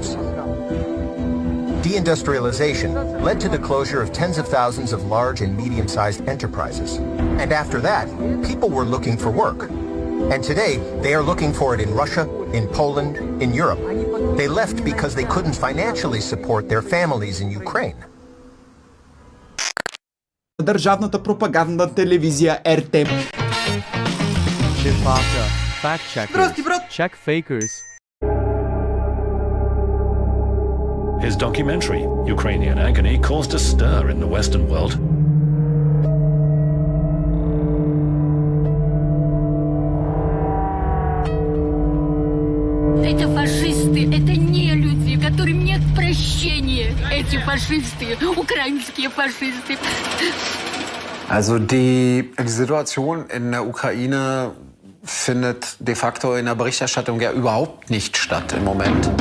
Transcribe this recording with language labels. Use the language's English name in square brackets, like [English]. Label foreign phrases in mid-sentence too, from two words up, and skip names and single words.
[English] Deindustrialization led to the closure of tens of thousands of large and medium-sized enterprises. And after that, people were looking for work. And today, they are looking for it in Russia, in Poland, in Europe. They left because they couldn't financially support their families in Ukraine. [Bulgarian] Държавната пропагандна телевизия РТ. [English] Fact checkers. [Bulgarian] Здрасти, брат! [English] Check fakers. His documentary, Ukrainian Agony, caused a stir in the Western world. [Russian] Это фашисты, это не люди, которым нет прощения. Эти фашисты, украинские фашисты. [German] Also die Situation in der Ukraine findet de facto in der Berichterstattung ja überhaupt nicht statt im Moment.